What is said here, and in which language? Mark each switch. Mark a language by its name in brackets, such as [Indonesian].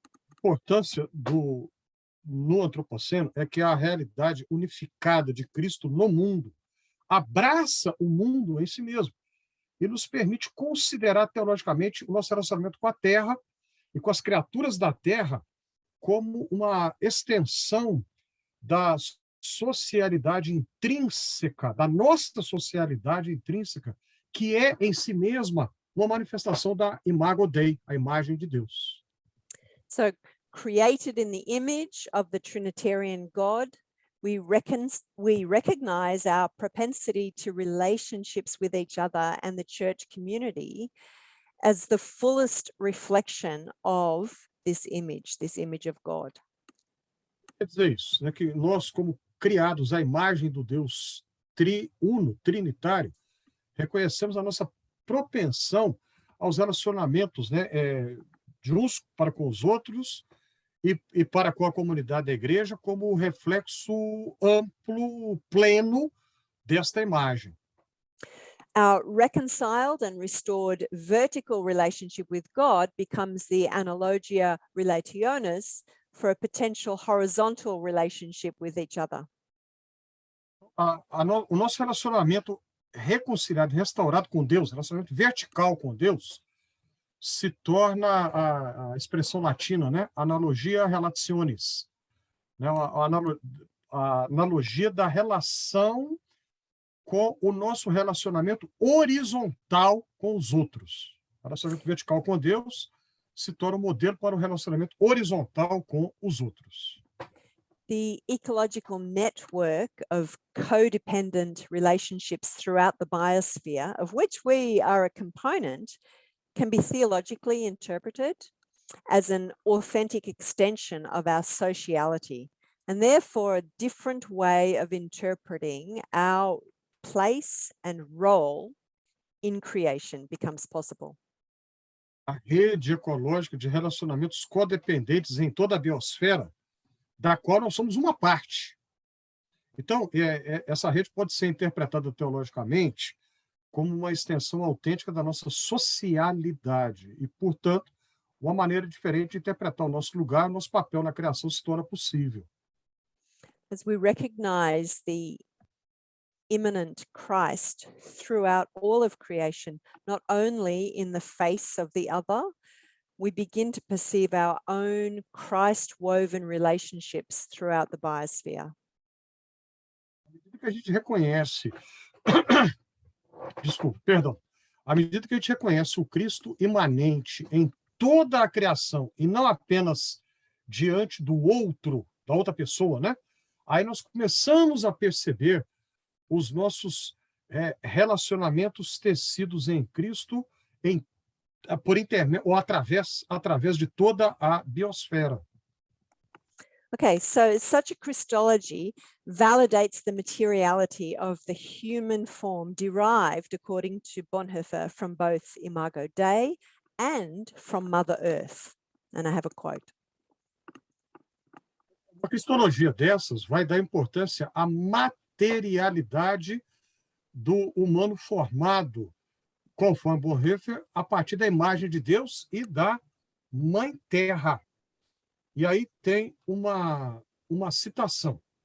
[Portuguese] A importância no Antropoceno é que a realidade unificada de Cristo no mundo abraça o mundo em si mesmo e nos permite considerar teologicamente o nosso relacionamento com a Terra e com as criaturas da Terra como uma extensão da socialidade intrínseca, da nossa socialidade intrínseca, que é em si mesma uma manifestação da Imago Dei, a imagem de Deus. [English] So, created in the image of the Trinitarian God, we recognize our propensity to relationships with each other and the church community as the fullest reflection of this image of God. [Portuguese] Quer dizer isso, né, que nós, como criados à imagem do Deus triuno, trinitário, reconhecemos a nossa propensão aos relacionamentos, né, de uns para com os outros e para com a comunidade da igreja como reflexo amplo, pleno desta imagem. [English] Our reconciled and restored vertical relationship with God becomes the analogia relationis for a potential horizontal relationship with each other. [Portuguese] O nosso relacionamento reconciliado, restaurado com Deus, relacionamento vertical com Deus, se torna a expressão latina, né? Analogia relationis, né? A analogia da relação com o nosso relacionamento horizontal com os outros. Relacionamento vertical com Deus se torna um modelo para o relacionamento horizontal com os outros. [English] The ecological network of codependent relationships throughout the biosphere, of which we are a component, can be theologically interpreted as an authentic extension of our sociality, and therefore a different way of interpreting our place and role in creation becomes possible. [Portuguese] A rede ecológica de relacionamentos codependentes em toda a biosfera, da qual nós somos uma parte. Então, essa rede pode ser interpretada teologicamente como uma extensão autêntica da nossa socialidade e, portanto, uma maneira diferente de interpretar o nosso lugar, o nosso papel na criação se torna possível. [English] As we recognize the immanent Christ throughout all of creation, not only in the face of the other, we begin to perceive our own Christ-woven relationships throughout the biosphere. [Portuguese] À medida que a gente reconhece, à medida que a gente reconhece o Cristo imanente em toda a criação e não apenas diante do outro, da outra pessoa, né? Aí nós começamos a perceber os nossos relacionamentos tecidos em Cristo por intermédio ou através de toda a biosfera. [English] Okay, so such a Christology validates the materiality of the human form derived, according to Bonhoeffer, from both Imago Dei and from Mother Earth. And I have a quote. [Portuguese] Uma cristologia dessas vai dar importância à materialidade do humano formado, conforme Bonhoeffer, a partir da imagem de Deus e da Mãe Terra. E aí tem uma citação.